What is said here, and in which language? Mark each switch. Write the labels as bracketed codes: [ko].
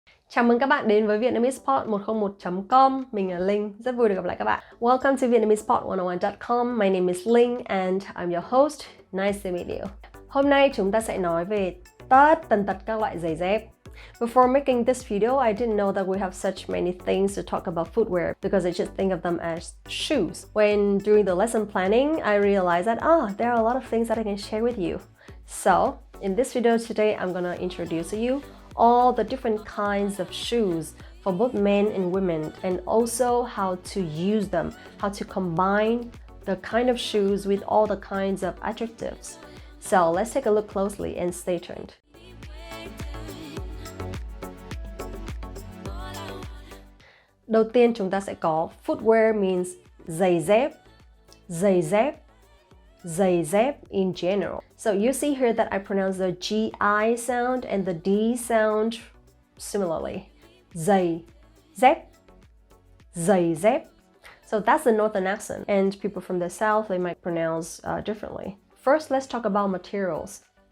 [vi] Chào mừng các bạn đến với VietnamesePod101.com. Mình là Linh, rất vui được gặp lại các bạn. [en] Welcome to VietnamesPod101.com. My name is Linh and I'm your host. Nice to meet you. [vi] Hôm nay chúng ta sẽ nói về tất tần tật các loại giày dép. [en] Before making this video, I didn't know that we have such many things to talk about footwear because I just think of them as shoes. When doing the lesson planning, I realized that there are a lot of things that I can share with you. So, in this video today, I'm gonna introduce to you all the different kinds of shoes for both men and women, and also how to use them, how to combine the kind of shoes with all the kinds of adjectives. So let's take a look closely and stay tuned. [vi] Đầu tiên chúng ta sẽ có [en] footwear means [vi] giày dép, giày dép, giày dép [en] in general. So you see here that I pronounce the GI sound and the D sound similarly. [vi] Giày dép, giày dép. [en] So that's the northern accent, and people from the south, they might pronounce differently. First, let's talk about materials.